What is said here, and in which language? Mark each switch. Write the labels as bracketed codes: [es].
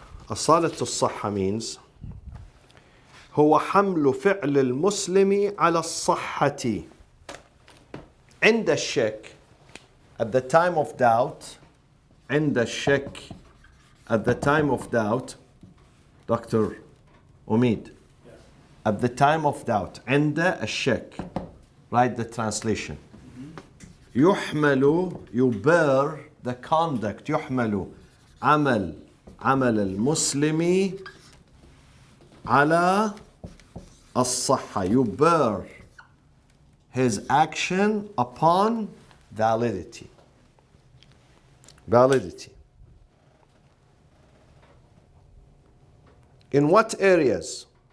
[ar] أصالة الصحة means هو حمل فعل المسلم على الصحة عند الشك, [en] at the time of doubt, [ar] عند الشك, [en] at the time of doubt, Dr. Omid, Yes. at the time of doubt, [ar] عند الشك, [en] write the translation. [ar] يحمل, [en] you bear the conduct, [ar] يحمل عمل المسلم على الصحة. [en] You bear his action upon validity. Validity. In what areas?